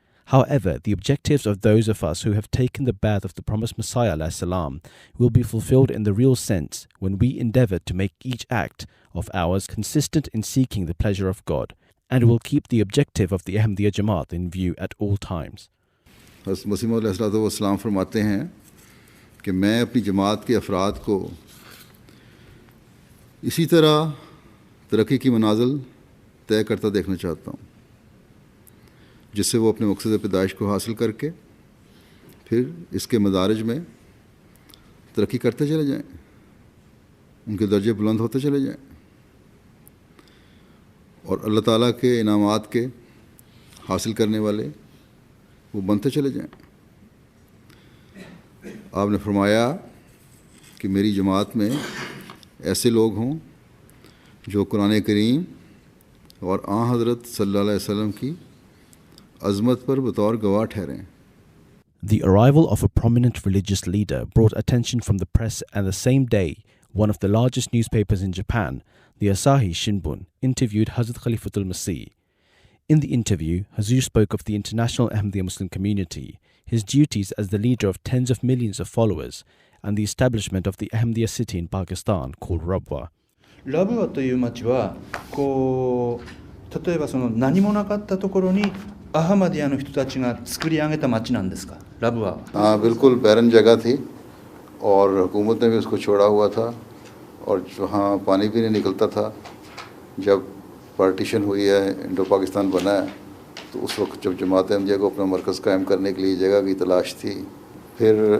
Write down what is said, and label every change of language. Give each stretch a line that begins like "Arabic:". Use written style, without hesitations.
English: However, the objectives of those of us who have taken the path of the promised Messiah ﷺ will be fulfilled in the real sense when we endeavour to make each act of ours consistent in seeking the pleasure of God, and will keep the objective of the Ahmadiyya Jamaat in view at all times.
Hindi: हज़रत मसीह मौऊद अलैहिस्सलाम फरमाते हैं कि मैं अपनी जमात के अफराद को इसी तरह तरक्की की मनाज़िल तय करता देखना चाहता हूँ, जिससे वो अपने मकसद पैदाइश को हासिल करके फिर इसके मदारज में तरक्की करते चले जाएं, उनके दर्जे बुलंद होते चले जाएं और अल्लाह ताला के इनामात के हासिल करने वाले वो बनते चले जाएं। आपने फरमाया कि मेरी जमात में ऐसे लोग हों जो कुरान करीम और आन हज़रत सल्लल्लाहु अलैहि वसल्लम की अज़मत पर बतौर गवाह ठहरें।
English: The arrival of a prominent religious leader brought attention from the press, and the same day, one of the largest newspapers in Japan, the Asahi Shimbun, interviewed Hazrat Khalifatul Masih. In the interview, Hazur spoke of the international Ahmadiyya Muslim community, his duties as the leader of tens of millions of followers, and the establishment of the Ahmadiyya city in Pakistan called Rabwa.
Japanese: ラブワという町は例えば何もなかったところにアハマディアの人たちが作り上げた町なんですかラブワは。
Hindi: हाँ बिल्कुल बैरन जगह थी और हुकूमत ने भी उसको छोड़ा हुआ था और वहाँ पानी भी नहीं निकलता था। जब पार्टीशन हुई है, इंडो पाकिस्तान बना है, तो उस वक्त जब जमात अहमदिया को अपना मरकज़ कायम करने के लिए जगह की तलाश थी, फिर